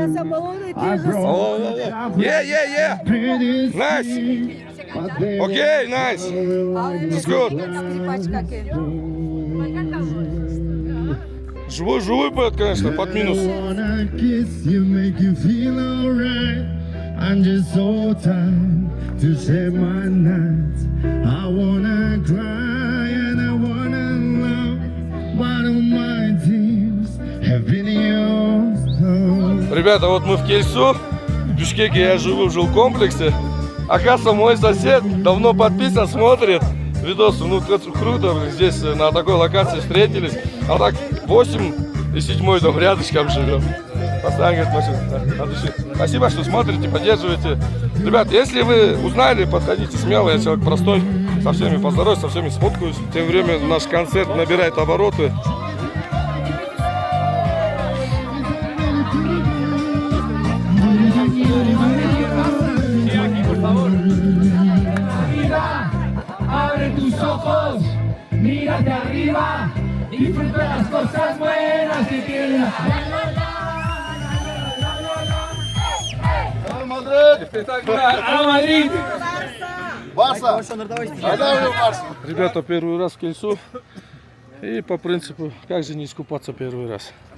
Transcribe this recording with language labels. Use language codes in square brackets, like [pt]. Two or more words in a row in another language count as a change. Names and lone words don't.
[en] I brought Yeah. pretty Nice. things, but they Okay, nice. It's good. [ru] Живой поет, конечно, под минус. [en] wanna kiss you, make you feel alright. I'm just so tired to share my nights. I wanna cry and I wanna love, but all my tears have been yours. [ru] Ребята, вот мы в Кельсу, в Бишкеке я живу в жилкомплексе. Оказывается, мой сосед давно подписан, смотрит видосы. Ну, круто, здесь на такой локации встретились. А так 8 и 7 дом рядышком живем. Постоянно говорит, машина, от души. Спасибо, что смотрите, поддерживаете. Ребят, если вы узнали, подходите смело, я человек простой. Со всеми поздороваюсь, со всеми сфоткаюсь. Тем временем наш концерт набирает обороты. [es] Abre tus ojos, mírate arriba, disfruta las cosas buenas que tiene la Madrid. [ru] Ребята, первый раз в Кельсу. И по принципу, как же не искупаться первый раз.